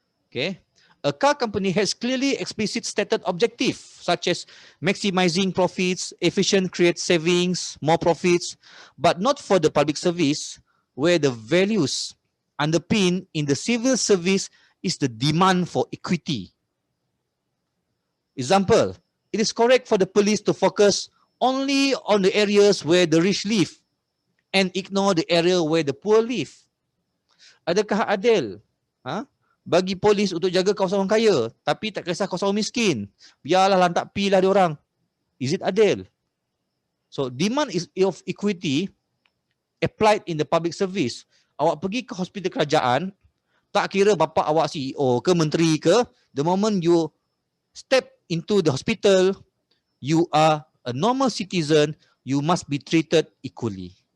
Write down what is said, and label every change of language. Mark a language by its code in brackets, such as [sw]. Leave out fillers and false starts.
[en] Okay. A car company has clearly explicit stated objectives such as maximizing profits, efficient create savings, more profits, but not for the public service where the values underpinned in the civil service is the demand for equity. Example, it is correct for the police to focus only on the areas where the rich live and ignore the area where the poor live. [ms] Adakah adil bagi polis untuk jaga kawasan orang kaya tapi tak kisah kawasan orang miskin? Biarlah lantak pi lah diorang. [en] Is it [ms] adil? [en] So demand is of equity applied in the public service. [ms] Awak pergi ke hospital kerajaan, tak kira bapa awak CEO ke menteri ke, [en] the moment you step into the hospital, you are a normal citizen, you must be treated equally.